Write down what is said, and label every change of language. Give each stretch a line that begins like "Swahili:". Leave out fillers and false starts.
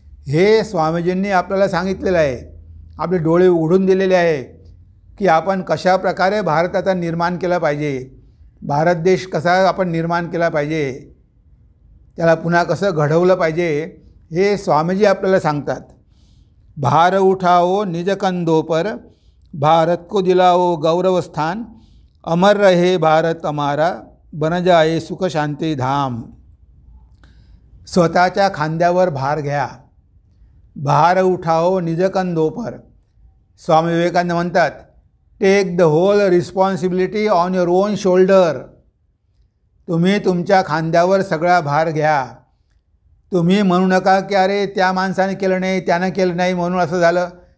Marathi: हे स्वामीजींनी आपल्याला सांगितलेलं आहे, आपले डोळे उघडून दिलेले आहे की आपण कशा प्रकारे भारताचा निर्माण केला पाहिजे, भारत देश कसा आपण निर्माण केला पाहिजे, त्याला पुन्हा कसं घडवलं पाहिजे, हे स्वामीजी आपल्याला सांगतात.
Hindi: भार उठाओ निज कंधों पर, भारत को दिलाओ गौरव स्थान, अमर रहे भारत हमारा, बन जाए सुख शांती धाम.
Marathi: स्वतःच्या खांद्यावर भार घ्या.
Hindi: भार उठाओ निज कंधों पर.
Marathi: स्वामी विवेकानंद म्हणतात,
English: Take the whole responsibility on your own shoulder.
Marathi: तुम्ही तुमच्या खांद्यावर सगळा भार घ्या. तुम्ही म्हणू नका की अरे त्या माणसाने केलं नाही, त्यानं केलं नाही म्हणून असं झालं.